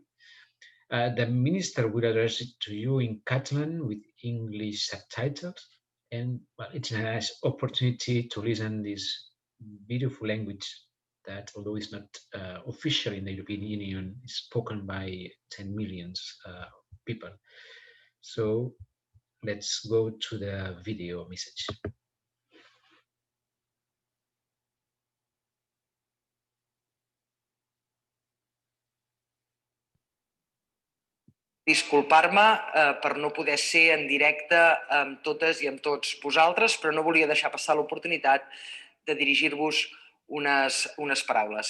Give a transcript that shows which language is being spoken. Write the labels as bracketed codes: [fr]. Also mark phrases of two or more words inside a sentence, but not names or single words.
[en] The Minister will address it to you in Catalan with English subtitles, and well, it's a nice opportunity to listen this beautiful language that, although it's not official in the European Union, is spoken by 10 million people. So let's go to the video message. [ca] Disculpar-me per no poder ser en directe amb totes i amb tots vosaltres, però no volia deixar passar l'oportunitat de dirigir-vos unes paraules.